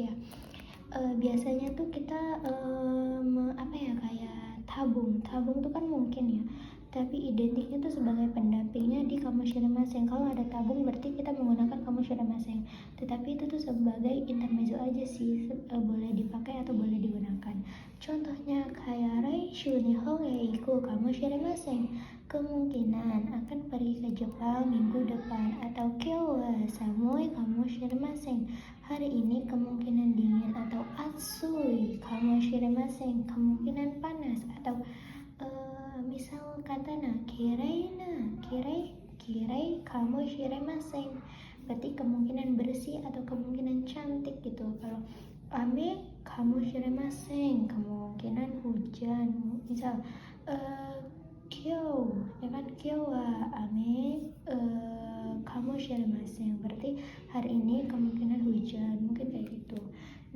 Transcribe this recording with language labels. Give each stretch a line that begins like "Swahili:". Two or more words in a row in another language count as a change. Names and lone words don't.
Indonesian: Biasanya tuh kita kayak tabung tuh kan mungkin ya, tapi identiknya tuh sebagai pendampingnya di kamoshiremasen. Kalau ada tabung berarti kita menggunakan kamoshiremasen, tetapi itu tuh sebagai intermezzo aja sih, boleh dipakai atau boleh digunakan. Contohnya kayak
Japanese: 来週日本へ行くかもしれません,
Indonesian: kemungkinan akan pergi ke Jepang minggu depan.
Japanese: Atau 今日は寒いかもしれません,
Indonesian: hari ini kemungkinan dingin.
Japanese: Atau 暑いかもしれません,
Indonesian: kemungkinan panas. Atau misal kata
Japanese: きれいかもしれません,
Indonesian: berarti kemungkinan bersih atau kemungkinan cantik gitu. Kalau
Japanese: 雨かもしれません,
Indonesian: kemungkinan hujan. Misal kyou, ya kan,
Japanese: 今日は雨かもしれません,
Indonesian: berarti hari ini kemungkinan hujan, mungkin kayak gitu.